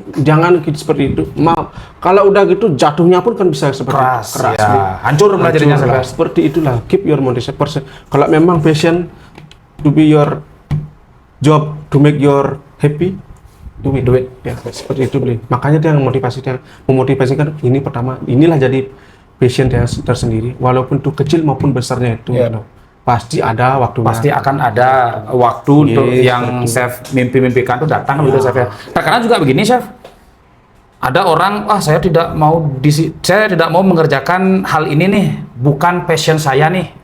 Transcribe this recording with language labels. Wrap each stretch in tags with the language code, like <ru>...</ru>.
<id>Jangan gitu seperti itu. Kalau udah gitu jatuhnya pun kan bisa seperti keras. Hancur jadinya seperti itulah.</id> <en>Keep your motivation.</en> <id>Kalau memang</id> <en>passion to be your job to make your happy, do it.</en> <id>Ya, seperti itu beli. Makanya dia memotivasikan ini pertama. Inilah jadi passion dia tersendiri, walaupun itu kecil maupun besarnya itu, pasti ada waktu. Pasti akan ada waktu untuk yang chef mimpi-mimpikan itu datang gitu, chef ya. Terkadang juga begini, chef. Ada orang, saya tidak mau mengerjakan hal ini nih, bukan passion saya nih.</id>